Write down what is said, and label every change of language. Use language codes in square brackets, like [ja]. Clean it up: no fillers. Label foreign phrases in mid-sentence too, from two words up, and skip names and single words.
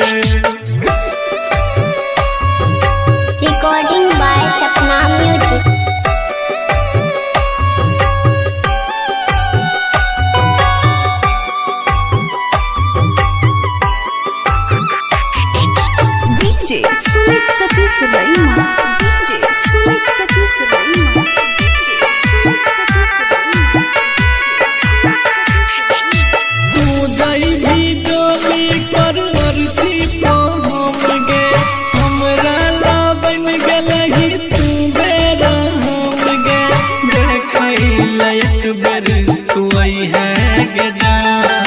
[en] Recording by Sapna Music. DJ Sumit Satish Raima. DJ Sumit Satish Raima. DJ Sumit Satish Raima. [mag] तू जाई भी डोली पर मरती पहुँच गे हमरा ला बन गलही तू बेरा हम गे देखई लायक बर तू आई है गे जान